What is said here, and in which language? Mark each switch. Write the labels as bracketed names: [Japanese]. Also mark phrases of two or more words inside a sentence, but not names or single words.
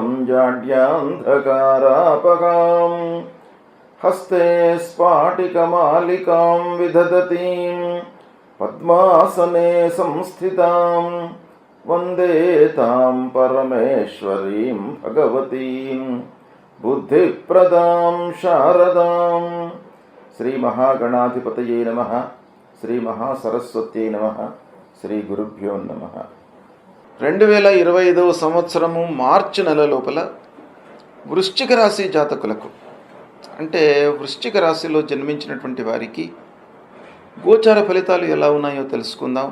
[Sanskrit] जाड्यान्धकारापगां हस्ते स्फाटिकमालिकां विदधतीं पद्मासने संस्थितां वन्दे तां परमेश्वरीं भगवतीं बुद्धिप्रदां शारदां। श्री महागणाधिपतये नमः। श्री महासरस्वत्यै नमः। శ్రీ గురుభ్యో నమః. [Telugu] 2025 సంవత్సరము మార్చి నెల లోపల వృశ్చిక రాశి జాతకులకు, అంటే వృశ్చిక రాశిలో జన్మించినటువంటి వారికి గోచార ఫలితాలు ఎలా ఉన్నాయో తెలుసుకుందాం.